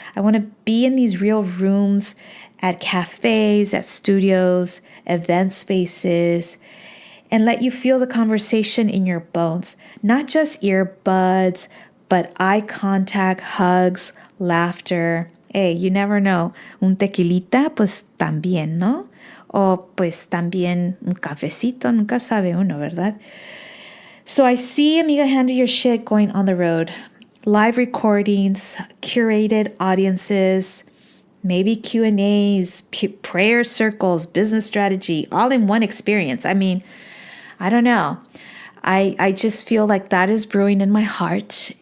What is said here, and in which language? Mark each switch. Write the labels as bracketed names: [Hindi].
[English] I want to be in these real rooms at cafes, at studios, event spaces, and let you feel the conversation in your bones. Not just earbuds, but eye contact, hugs, laughter. Hey, you never know. [Spanish] Un tequilita, pues también, ¿no? O pues también un cafecito, nunca sabe uno, ¿verdad? [English] So I see Amiga Handle Your Shit going on the road. Live recordings, curated audiences, maybe Q&As, prayer circles, business strategy, all in one experience. I mean, I don't know. I just feel like that is brewing in my heart.